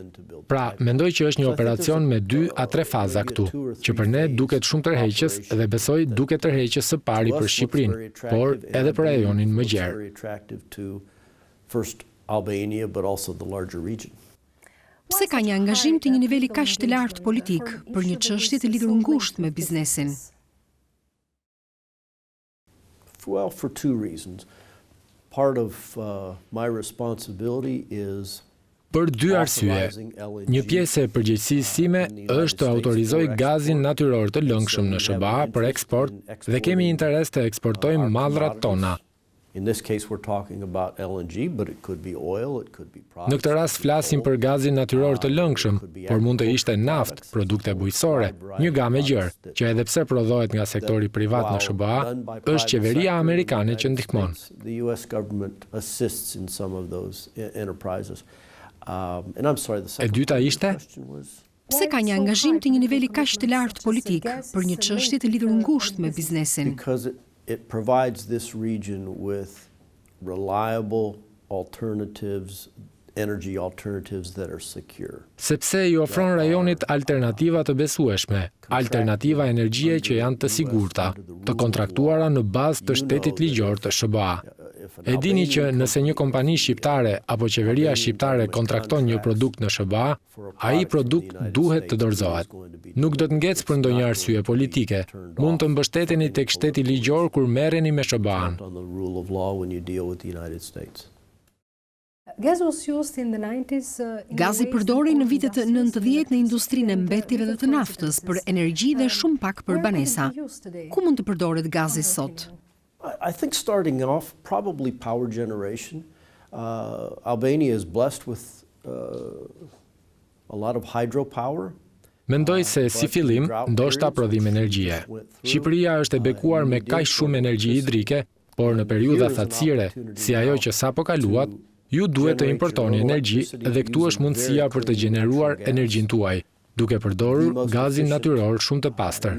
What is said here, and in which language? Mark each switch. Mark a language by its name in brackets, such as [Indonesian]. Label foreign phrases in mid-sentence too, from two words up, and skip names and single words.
[Albanian] Pra, mendoj që është një operacion me 2 a 3 faza këtu, që për ne duket shumë tërheqës dhe besoj duket tërheqës së pari për Shqipërinë, por edhe për rajonin më gjerë. Pse ka një angazhim të një niveli kaq të lartë politik për një çështje të lidhur ngushtë me biznesin? [English] Well, for 2 reasons. Part of my responsibility is [Albanian] Për 2 arsye. Një pjesë e përgjegjësisë sime është të autorizoj gazin natyror të lëngshëm në SBA për eksport dhe kemi interes të eksportojmë mallrat tona. [English] In this case we're talking about LNG, but it could be oil, it could be products. [Albanian] Në këtë rast flasim për gazin natyror të lëngshëm, por mund të ishte naftë, produkte bujqësore, një gamë gjërë, që edhe pse prodhohet nga sektori privat në SBA, është qeveria amerikane që ndihmon. [English] The US government assists in some of those enterprises. And I'm sorry, the [Albanian] E dyta ishte? Pse ka një angazhim të një niveli kaq të lartë politik për një çështje të lidhur ngushtë me biznesin? [English] it provides this region with reliable alternatives, energy alternatives that are secure. [Albanian] Sepse I ofron rajonit alternativa të besueshme, alternativa energjie që janë të sigurta, të kontraktuara në bazë të shtetit ligjor të SBA. E dini që nëse një kompani shqiptare apo qeveria shqiptare kontrakton një produkt në SBA, ai produkt duhet të dorëzohet. Nuk do të ngecë për ndonjë arsye politike. Mund të mbështeteni tek shteti ligjor kur merreni me SBA-n. Gazi përdori në vitet 90 në industrinë e mbetjeve dhe të naftës për energji dhe shumë pak për banesa. Ku mund të përdoret gazi sot? [English] I think starting off, probably power generation. Albania is blessed with a lot of hydropower. [Albanian] Mendoj se si fillim, ndoshta prodhim energjie. Shqipëria është e bekuar me kaq shumë energji hidrike, por në periudha thatësire, si ajo që sapo kaluat, ju duhet të importoni energji dhe këtu është mundësia për të gjeneruar energjinë tuaj, duke përdorur gazin natyror shumë të pastër.